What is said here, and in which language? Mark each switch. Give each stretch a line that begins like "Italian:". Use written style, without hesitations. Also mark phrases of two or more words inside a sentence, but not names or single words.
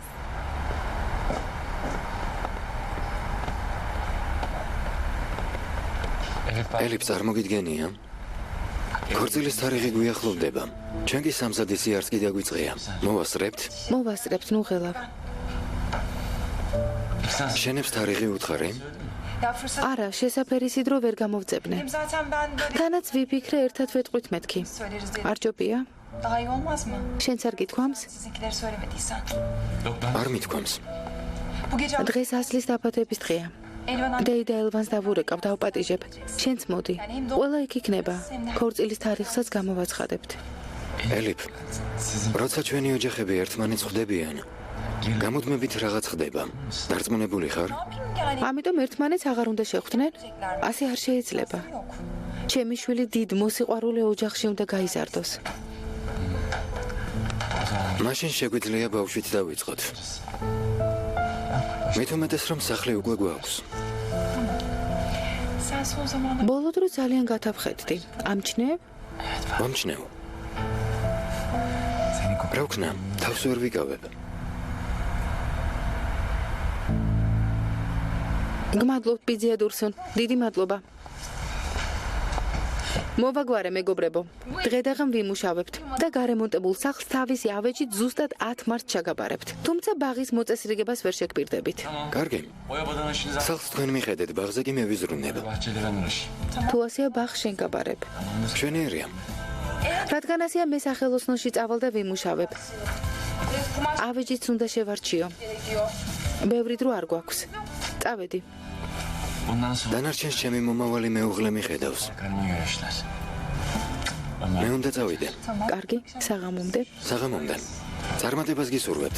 Georgian: ელიფ წარმოგიდგენია? ქორწილის თარიღი გვიახლოვდება. ჩვენ კი სამზადისი არც კი დაგვიწყია. მოვასწრებთ? მოვასწრებთ, ნუ ღელავ. შენებს თარიღი უთხარი? یا فرصت არა, შესაფერისი დრო ვერ გამოვწებნე.
Turkish: zaten ben böyle
Georgian: თანაც ვიფიქრე ერთად ვეტყვით მეთქი.
Turkish: söyleriz dedim.
Georgian: არ ჯობია?
Turkish: Daha iyi olmaz mı?
Georgian: შენც არ გითქვამს?
Turkish: Sizinkileri söylemediysen.
Georgian: არ მithქვამს.
Turkish: Bu gece
Georgian: დღეს ასლის დაფათების დღეა.
Turkish: Elvan
Georgian: დეიდა ელვანს დავურეკავ, დავპატიჟებ. შენც მოდი. ყველა იქ იქნება. ქორწილის თარიღსაც გამოვაცხადებთ. ელიფ, როცა ჩვენი ოჯახები ერთმანეთს ხვდებიან, გამუდმებით რაღაც ხდება. დარწმუნებული ხარ?
Turkish: yani
Georgian: ამიტომ ერთმანეთს აღარ უნდა შეხვდნენ? ასე არ შეიძლება.
Turkish: yok.
Georgian: ჩემი შვილი დიდ მოსიყვარულე ოჯახში უნდა გაიზარდოს. მაშინ შეგვიძლია ბავშვით დავიწყოთ. მით უმეტეს რომ სახლი უკვე გვაქვს.
Turkish: Sen son zamanlarda
Georgian: ბოლო დრო ძალიან გათაფხეთდი. ამჩნევ? მომჩნევ. რა ვქნა? თავს ვერ ვიკავებ. გმადლობთ ბიძია დურსუნ. დიდი მადლობა. მოვაგვარე მეგობრებო. დღედაღამ ვიმუშავებთ და გარემონტებულ სახლს თავისი ავეჯით ზუსტად 10 მარტს ჩაგაბარებთ. თუმცა ბაღის მოწესრიგებას ვერ შეგპირდებით. კარგი.
Turkish: Boyabadan işiniz var.
Georgian: სახლს თქვენ მიხედეთ, ბაღზე კი მე ვიზრუნებ.
Turkish: Bahçeli ben uğraşayım.
Georgian: თუ ასეა ბაღს შენ გაბარებ. შვენიერია. რადგან ასეა მე სახელოსნოში წავალ და ვიმუშავებ.
Turkish: kumaş
Georgian: ავეჯიც უნდა შევარჩიო.
Turkish: gerekiyor.
Georgian: ბევრი დრო არ გვაქვს. წავედი.
Turkish: Bundan sonra
Georgian: დანარჩენს ჩემი მომავალი მეუღლე მიხედავს.
Turkish: karnını görüşler.
Georgian: მე უნდა წავიდე. კარგი, საღამომდე. საღამომდე. წარმატებას გისურვებთ.